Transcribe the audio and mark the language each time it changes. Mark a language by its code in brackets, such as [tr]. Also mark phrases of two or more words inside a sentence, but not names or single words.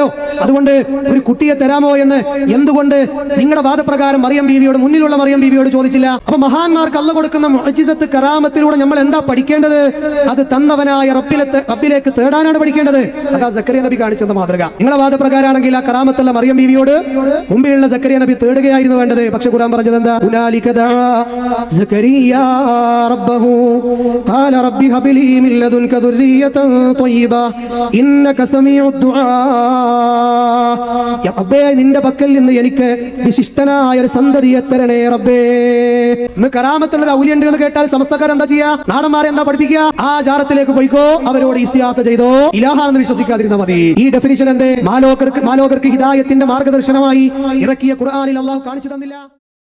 [ml] അതുകൊണ്ട് ഒരു കുട്ടിയെ തരാമോ എന്ന് എന്തുകൊണ്ട് നിങ്ങളുടെ വാദപ്രകാരം മറിയം ബീവിയോട്, മുന്നിലുള്ള മറിയം ബീവിയോട് ചോദിച്ചില്ല? അപ്പൊ മഹാന്മാർക്ക് അല്ലാഹ് കൊടുക്കുന്ന മുഅ്ജിസത്ത് കറാമത്തിലൂടെ നമ്മൾ എന്താ പഠിക്കേണ്ടത്? അത് തന്നവനായ റബ്ബിലേക്ക് തേടാനാണ് പഠിക്കേണ്ടത്. അതാ സക്കരിയ നബി കാണിച്ചെന്ന മാതൃക. നിങ്ങളുടെ വാദപ്രകാരമാണെങ്കിൽ ആ കറാമത്തുള്ള മറിയം ബീവിയോട് മുമ്പിലുള്ള സക്കരിയ നബി തേടുകയായിരുന്നു വേണ്ടത്. പക്ഷെ ഖുർആൻ പറഞ്ഞത് എന്താ? [ar] هنالك دعا زكريا ربه قال رب هب لي من لدنك ذرية طيبة إنك سميع الدعاء. يا ربേ, [ml] നിന്റെ പക്കൽ നിന്ന് എനിക്ക് വിശിഷ്ടനായ ഒരു സന്തതിയെ തരണേ റബ്ബേ. ഇന്ന് കറാമത്തുള്ള ഔലിയ ഉണ്ട് എന്ന് കേട്ടാൽ സമസ്തക്കാർ എന്താ ചെയ്യാ? നാടന്മാരെ എന്താ പഠിപ്പിക്കുക? ആ ജാറത്തിലേക്ക് പോയിക്കോ, അവരോട് ഇസ്തിഹാസ ചെയ്തോ, ഇലാഹാണെന്ന് വിശ്വസിക്കാതിരുന്നാൽ മതി. ഈ ഡെഫിനിഷൻ എന്തേ? മാലോകർക്ക് ഹിദായത്തിന്റെ മാർഗദർശനമായി ഇറക്കിയ ഖുർആനിൽ അല്ലാഹു കാണിച്ചു തന്നില്ല.